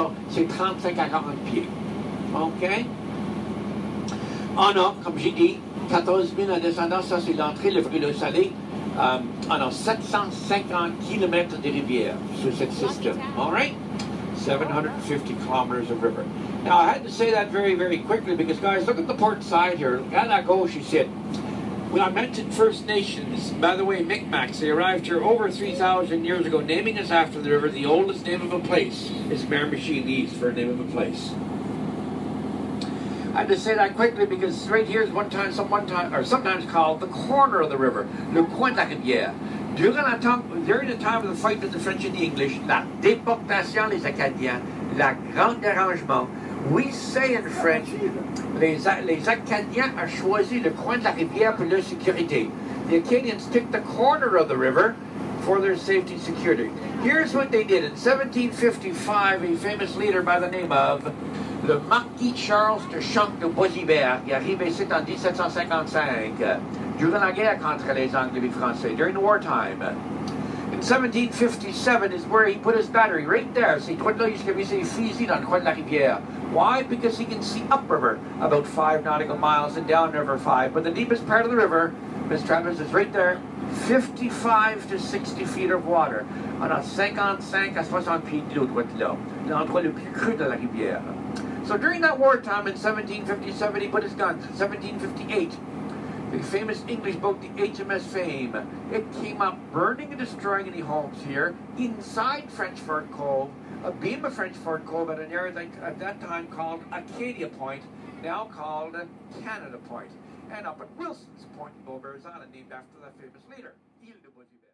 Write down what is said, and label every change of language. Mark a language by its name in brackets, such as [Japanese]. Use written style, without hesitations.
[French] C'est 35 à 40 pieds. OK? On a, comme j'ai dit, 14 000 en descendant, ça c'est l'entrée, le fruit d'eau salée. On a 750 kilomètres de rivière sur cette système. [English] All right? 750 kilometers of river. Now, I had to say that very, very quickly because, guys, look at the port side here. Look at that gauche, you said. When I mentioned First Nations, by the way, Micmacs, they arrived here over 3,000 years ago, naming us after the river. The oldest name of a place is Miramichi in the east for a name of a place. I had to say that quickly because right here is sometimes called the corner of the river, [French] le coin de la rivière. [English] During the time of the fight with the French and the English, [French] la déportation des Acadiens, la grande dérangement. [English] We say in French, [French] les Acadiens ont choisi le coin de la rivière pour leur sécurité. [English] The Acadians took the corner of the river for their safety and security. Here's what they did. In 1755, a famous leader by the name of le Marquis Charles de Champ de Boisibert, [French] qui arrive ici en 1755, durant la guerre contre les Anglais et les Français, [English] during the wartime. In 1757 is where he put his battery, right there. See, [French] là, il mis ses fusils dans le coin de la rivière. [English] Why? Because he can see upriver about 5 nautical miles and downriver 5. But the deepest part of the river, Miss Travis, is right there, 55 to 60 feet of water. [French] On a 55 à 60 pieds d'eau de là, l'endroit le plus creux de la rivière. [English] So during that wartime in 1757, he put his guns. In 1758, the famous English boat, the HMS Fame, it came up burning and destroying any homes here inside French Fort Cove, a beam of French Fort Cove at an area at that time called Acadia Point, now called Canada Point, and up at Wilson's Point in Beaubears Island, named after that famous leader, Ile de Boisibert.